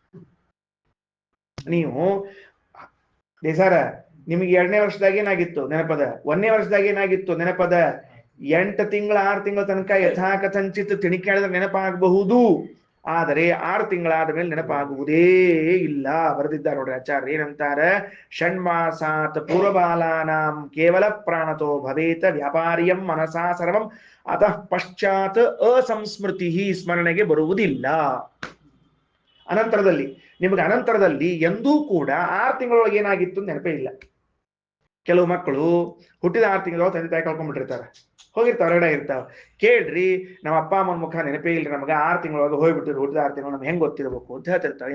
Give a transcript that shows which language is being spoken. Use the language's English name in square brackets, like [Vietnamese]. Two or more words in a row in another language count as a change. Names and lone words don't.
[Kannada] ನೀವು ಸರ ನಿಮಗೆ 2ನೇ ವರ್ಷದಾಗ ಏನಾಗಿತ್ತು ನೆನಪದ, 1ನೇ ವರ್ಷದಾಗ ಏನಾಗಿತ್ತು ನೆನಪದ, 8 ತಿಂಗಳ 6 ತಿಂಗಳ ತನಕ ಯಥಾಕಥಂಚಿತ್ ತಿಣಿಕಾಡಿದ್ರೆ ನೆನಪಾಗಬಹುದು, ಆದರೆ 6 ತಿಂಗಳಾದ ಮೇಲೆ ನೆನಪಾಗುವುದೇ ಇಲ್ಲ. ಬರೆದಿದ್ದಾರೆ ನೋಡ್ರಿ ಆಚಾರ್ಯ, ಏನಂತಾರೆ, [Sanskrit] ಷಣ್ಮಾಸಾತ್ ಪೂರ್ವಬಾಲಾನಾಂ ಕೇವಲ ಪ್ರಾಣತೋ ಭವೇತ ವ್ಯಾಪಾರ್ಯಂ ಮನಸಾ ಸರ್ವಂ ಅತಃ ಪಶ್ಚಾತ್ ಅಸಂಸ್ಮೃತಿ, [Kannada] ಸ್ಮರಣೆಗೆ ಬರುವುದಿಲ್ಲ. ಅನಂತರದಲ್ಲಿ ನಿಮಗೆ ಅನಂತರದಲ್ಲಿ ಎಂದೂ ಕೂಡ 6 ತಿಂಗಳೊಳಗೆ ಏನಾಗಿತ್ತು ನೆನಪೇ ಇಲ್ಲ. ಕೆಲವು ಮಕ್ಕಳು ಹುಟ್ಟಿದ 6 ತಿಂಗಳೊಳಗೆ ತಂದೆ ತಾಯಿ ಕಳ್ಕೊಂಡ್ಬಿಟ್ಟಿರ್ತಾರೆ, ಹೋಗಿರ್ತಾವ, ಹೊರಗಡೆ ಇರ್ತಾವ. ಕೇಳ್ರಿ, ನಮ್ಮ ಅಪ್ಪ ಅಮ್ಮನ ಮುಖ ನೆನಪೇ ಇಲ್ರಿ ನಮಗೆ, 6 ತಿಂಗಳೊಳಗೆ ಹೋಗ್ಬಿಟ್ಟಿರು, ಹುಟ್ಟಿದ 6 ತಿಂಗಳು ನಮ್ಗೆ ಹೆಂಗ್ ಗೊತ್ತಿರ್ಬೇಕು ಅಂತ ಹೇಳ್ತಿರ್ತಾವೆ.